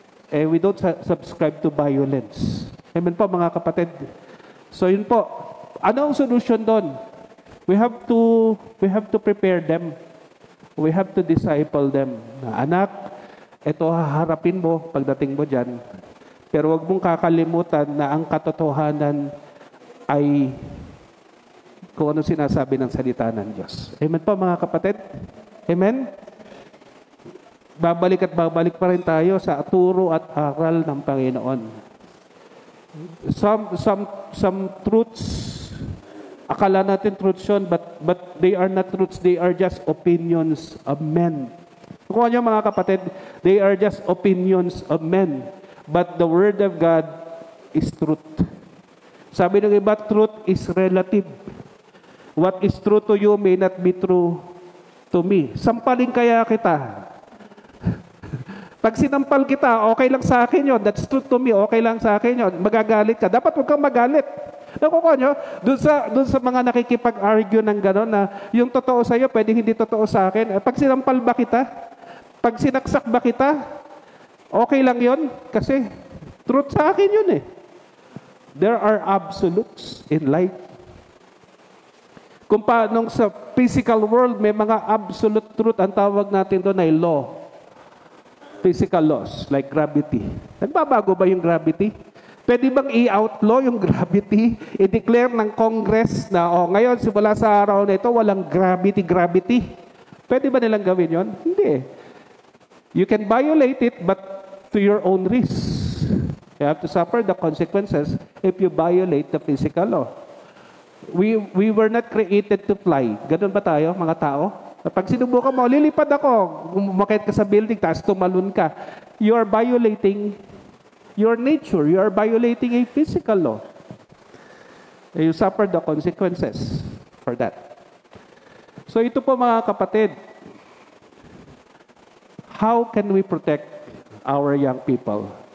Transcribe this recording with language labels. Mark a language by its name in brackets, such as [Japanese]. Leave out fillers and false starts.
[English] We don't subscribe to violence. [Filipino] Amen po mga kapatid. So yun po. Ano ang solution doon? [English] We have to prepare them. We have to disciple them. [Filipino] Anak, ito haharapin mo pagdating mo dyan. Pero wag mong kakalimutan na ang katotohanan ay kung ano sinasabi ng salita ng Diyos. Amen po mga kapatid? Amen? Babalik pa rin tayo sa turo at aral ng Panginoon. [English] Some truths, [Filipino] akala natin truths yun, [English] but they are not truths, they are just opinions of men. [Filipino] Kung ano mga kapatid, [English] they are just opinions of men. But the Word of God is truth. [Filipino] Sabi ng iba, [English] truth is relative. What is true to you may not be true to me. [Filipino] Sampalin kaya kita. Pag sinampal kita, okay lang sa akin yon. [English] That's true to me, [Filipino] okay lang sa akin yon. Magagalit ka. Dapat huwag kang magalit. Nakukuha nyo? Doon sa mga nakikipag-argue ng gano'n na yung totoo sa'yo, pwede hindi totoo sa akin. Pag sinampal ba kita? Pag sinaksak ba kita? Okay lang yon. Kasi truth sa akin yun [English] There are absolutes in life. [Filipino] Kung paano sa physical world, may mga absolute truth. Ang tawag natin doon ay law. [English] Physical laws, like gravity. [Filipino] Nagbabago ba yung gravity? Pwede bang i-outlaw yung gravity? I-declare ng Congress na, ngayon, simula sa araw na ito, walang gravity. Pwede ba nilang gawin yon? Hindi. [English] You can violate it, but to your own risk. You have to suffer the consequences if you violate the physical law. We were not created to fly. [Filipino] Ganun ba tayo, mga tao? Pag sinubukan mo, lilipad ako. Umakit ka sa building, taas tumalon ka. [English] You are violating your nature. You are violating a physical law. And you suffer the consequences for that. So [Filipino] ito po mga kapatid, [English] how can we protect our young people?